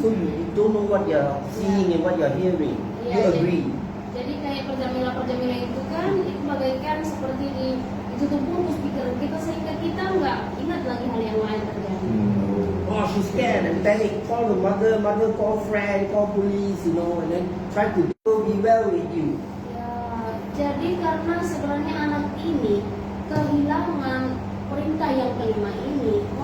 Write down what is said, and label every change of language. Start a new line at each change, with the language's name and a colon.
English: So you don't know what you're seeing and what you're hearing. You
Indonesian: Iya,
English: agree.
Indonesian: Jadi kayak perjamila itu kan itu bagaikan seperti ditutup bungkus pikiran kita sehingga kita nggak ingat lagi hal yang lain terjadi.
English: Oh, she's scared and panic. Call the mother call friend, call police, and then try to be well with you.
Indonesian: Ya, jadi karena sebenarnya anak ini kehilangan perintah yang kelima ini.